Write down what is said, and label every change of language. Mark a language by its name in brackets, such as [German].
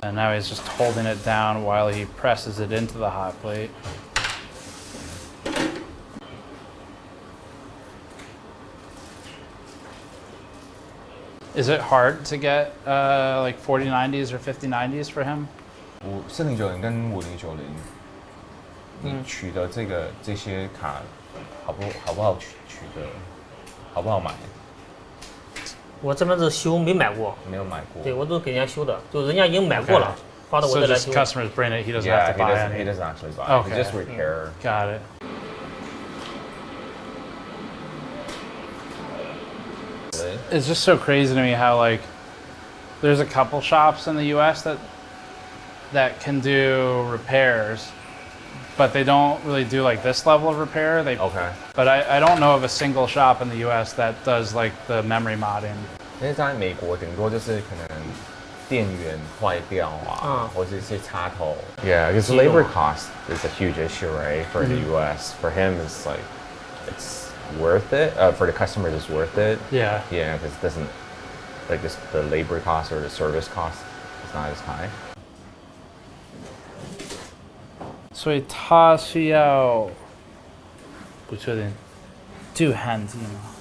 [English] And now he's just holding it down while he presses it into the hot plate. Is it hard to get like 4090s or 5090s for him? [Chinese] 4090跟5090，你取得这些卡好不好取得，好不好买？我这边是修没买过，没有买过。对我都给人家修的，就人家已经买过了，发到我这来修。 [English] So just customers bring it, he doesn't have to buy it. He doesn't actually buy. Okay. He just repair. Got it. It's just so crazy to me how like there's a couple shops in the U.S. that can do repairs, but they don't really do like this level of repair. Okay. But I don't know of a single shop in the U.S. that does like the memory modding. [Chinese] 因为在美国顶多就是可能电源坏掉啊，或者一些插头。 [English] Yeah, because labor cost is a huge issue, right? For the U.S. For him, it's like it's worth it. For the customer, it's worth it. Yeah. Yeah, because it doesn't like this, the labor cost or the service cost is not as high. [Chinese] 所以他需要不确定镀焊剂吗？